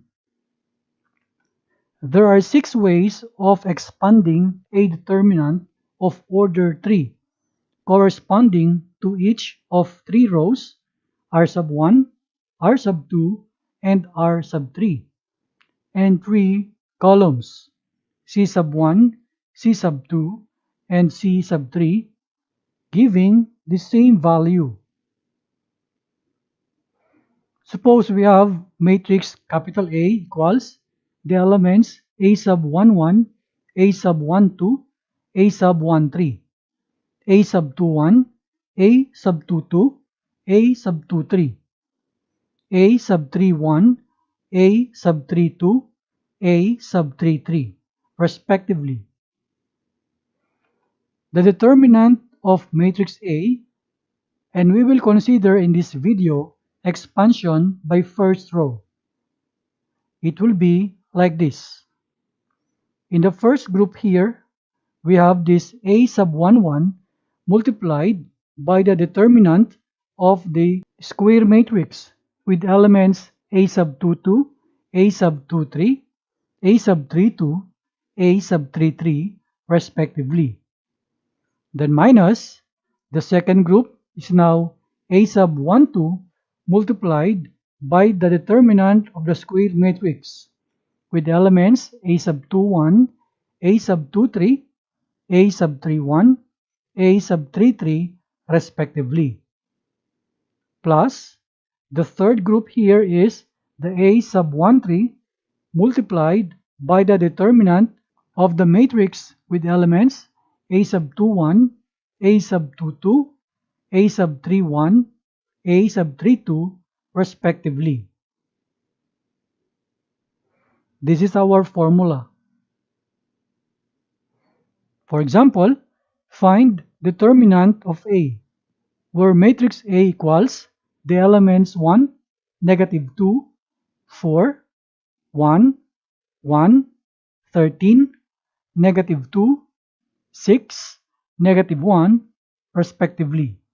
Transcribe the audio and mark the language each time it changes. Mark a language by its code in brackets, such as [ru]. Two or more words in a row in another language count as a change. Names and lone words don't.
[en] There are 6 ways of expanding a determinant of order 3, corresponding to each of 3 rows, R sub 1, R sub 2, and R sub 3, and 3 columns, C sub 1, C sub 2, and C sub 3, giving the same value. Suppose we have matrix capital A equals the elements A sub 1 1, A sub 1 2, A sub 1 3, A sub 2 1, A sub 2 2, A sub 2 3, A sub 3 1, A sub 3 2, A sub 3 3, respectively. The determinant of matrix A, and we will consider in this video expansion by first row. It will be like this. In the first group here, we have this A sub 1 1 multiplied by the determinant of the square matrix with elements A sub 2 2, A sub 2 3, A sub 3 2, A sub 3 3, respectively. Then minus the second group is now A sub 1 2 multiplied by the determinant of the square matrix with elements A sub 2 1, A sub 2 3, A sub 3 1, A sub 3 3, respectively. Plus, the third group here is the A sub 1 3 multiplied by the determinant of the matrix with elements A sub 2 1, A sub 2 2, A sub 3 1, A sub 3 2, respectively. This is our formula. For example, find determinant of A, where matrix A equals the elements 1, negative 2, 4, 1, 1, 13, negative 2, 6, negative 1, respectively.